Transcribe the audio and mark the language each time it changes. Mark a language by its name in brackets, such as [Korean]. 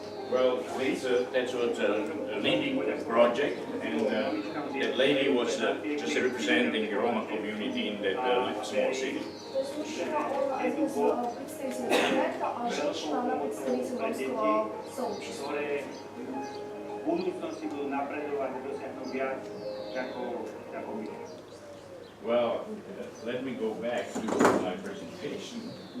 [English] Well, that was a leading project, and that lady was just representing the Roma community in that small city. [Russian] То есть мужчина, он один из представителей проекта, а женщина, она представитель ромского сообщества. [Slovak] V budúcnosti budú napredovať a dosiahnuť viac ako my. [English] Well, let me go back to my presentation.